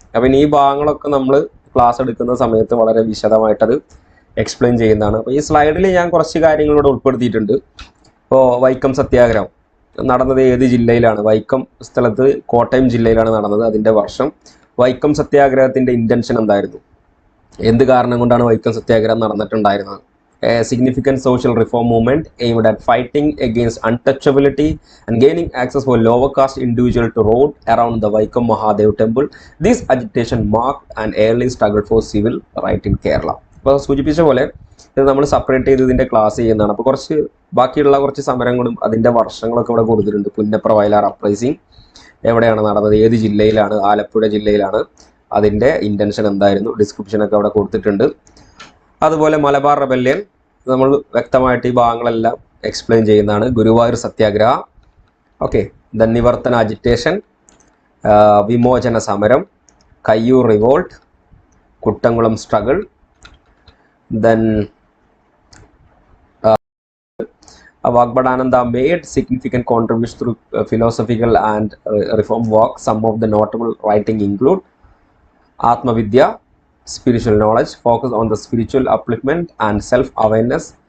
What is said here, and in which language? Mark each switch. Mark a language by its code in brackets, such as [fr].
[ml] അപ്പം ഈ ഭാഗങ്ങളൊക്കെ നമ്മൾ ക്ലാസ് എടുക്കുന്ന സമയത്ത് വളരെ വിശദമായിട്ടത് എക്സ്പ്ലെയിൻ ചെയ്യുന്നതാണ്. അപ്പോൾ ഈ സ്ലൈഡിൽ ഞാൻ കുറച്ച് കാര്യങ്ങളിവിടെ ഉൾപ്പെടുത്തിയിട്ടുണ്ട്. ഇപ്പോൾ വൈക്കം സത്യാഗ്രഹം നടന്നത് ഏത് ജില്ലയിലാണ്? വൈക്കം സ്ഥലത്ത് കോട്ടയം ജില്ലയിലാണ് നടന്നത്. അതിൻ്റെ വർഷം. വൈക്കം സത്യാഗ്രഹത്തിൻ്റെ ഇൻറ്റൻഷൻ എന്തായിരുന്നു? എന്ത് കാരണം കൊണ്ടാണ് വൈക്കം സത്യാഗ്രഹം നടന്നിട്ടുണ്ടായിരുന്നത്? [en] A significant social reform movement aimed at fighting against untouchability and gaining access for lower caste individuals to road around the Vaikam Mahadev temple. This agitation marked an early struggle for civil right in Kerala. [ml] അപ്പോൾ സൂചിപ്പിച്ച പോലെ ഇത് നമ്മൾ separate ചെയ്ത് ഇതിൻ്റെ class ചെയ്യുന്നതാണ്. അപ്പോൾ കുറച്ച് ബാക്കിയുള്ള കുറച്ച് സമരങ്ങളും അതിൻ്റെ വർഷങ്ങളൊക്കെ ഇവിടെ കൊടുത്തിട്ടുണ്ട്. പുന്നപ്ര വയലാർ അപ്രൈസിങ് എവിടെയാണ് നടന്നത്, ഏത് ജില്ലയിലാണ്? ആലപ്പുഴ ജില്ലയിലാണ്. അതിൻ്റെ ഇൻറ്റൻഷൻ എന്തായിരുന്നു? ഡിസ്ക്രിപ്ഷനൊക്കെ അവിടെ കൊടുത്തിട്ടുണ്ട്. അതുപോലെ മലബാർ റെബല്യൻ നമ്മൾ വ്യക്തമായിട്ട് ഈ ഭാഗങ്ങളെല്ലാം എക്സ്പ്ലെയിൻ ചെയ്യുന്നതാണ്. [en] Guruvayur Satyagraha, okay, then Nivarthana agitation, Vimochana Samaram, Kayyur revolt, Kuttamkulam struggle, then Vagbhadananda made significant contributions through philosophical and reform work. Some of the notable writing include Atmavidya, spiritual knowledge, focus on the spiritual upliftment and self-awareness.